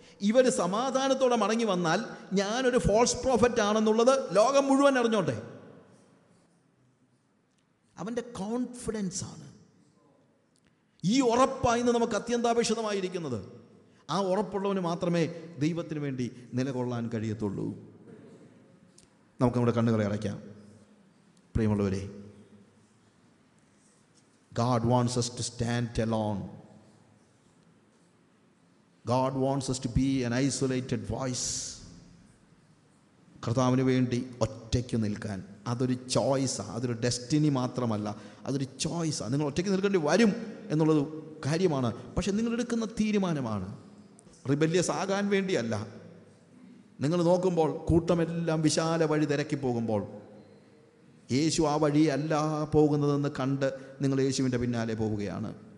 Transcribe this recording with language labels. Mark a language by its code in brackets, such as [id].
[ml] ഇവർ സമാധാനത്തോടെ മടങ്ങി വന്നാൽ ഞാനൊരു ഫോൾസ് പ്രോഫറ്റ് ആണെന്നുള്ളത് ലോകം മുഴുവൻ അറിഞ്ഞോട്ടെ. അവൻ്റെ കോൺഫിഡൻസ് ആണ് ഈ ഉറപ്പായി നമുക്ക് അത്യന്താപേക്ഷിതമായിരിക്കുന്നത്. ആ ഉറപ്പുള്ളവന് മാത്രമേ ദൈവത്തിന് വേണ്ടി നിലകൊള്ളാൻ കഴിയത്തുള്ളൂ. നമുക്ക് നമ്മുടെ കണ്ണുകളെ അടയ്ക്കാം. പ്രിയമുള്ളവരെ, [en] God wants us to stand alone. God wants us to be an isolated voice. [ml] കർത്താവിന് വേണ്ടി ഒറ്റയ്ക്ക് നിൽക്കാൻ അതൊരു ചോയ്സാണ്, അതൊരു ഡെസ്റ്റിനി മാത്രമല്ല, അതൊരു ചോയ്സാണ്. നിങ്ങൾ ഒറ്റയ്ക്ക് നിൽക്കേണ്ടി വരും എന്നുള്ളത് കാര്യമാണ്, പക്ഷെ നിങ്ങളെടുക്കുന്ന തീരുമാനമാണ്. റിബല്യസ് ആകാൻ വേണ്ടിയല്ല. നിങ്ങൾ നോക്കുമ്പോൾ കൂട്ടമെല്ലാം വിശാല വഴി തിരക്കി പോകുമ്പോൾ യേശു ആ വഴിയല്ല പോകുന്നതെന്ന് കണ്ട് നിങ്ങൾ യേശുവിൻ്റെ പിന്നാലെ പോവുകയാണ്.